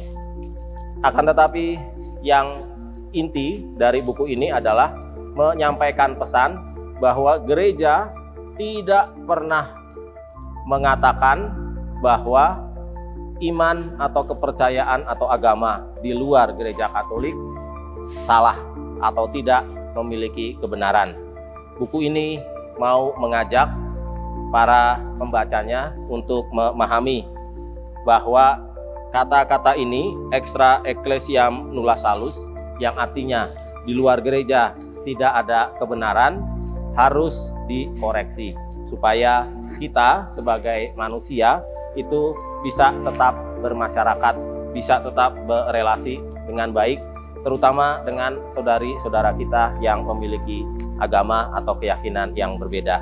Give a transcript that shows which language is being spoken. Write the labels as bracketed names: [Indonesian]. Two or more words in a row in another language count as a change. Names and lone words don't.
[Indonesian] Akan tetapi yang inti dari buku ini adalah menyampaikan pesan bahwa gereja tidak pernah mengatakan bahwa iman atau kepercayaan atau agama di luar gereja Katolik salah atau tidak memiliki kebenaran. Buku ini mau mengajak para pembacanya untuk memahami bahwa kata-kata ini extra [Latin] ecclesiam nulla salus, [Indonesian] yang artinya di luar gereja tidak ada kebenaran, harus dikoreksi supaya kita sebagai manusia itu bisa tetap bermasyarakat, bisa tetap berelasi dengan baik, terutama dengan saudari-saudara kita yang memiliki agama atau keyakinan yang berbeda.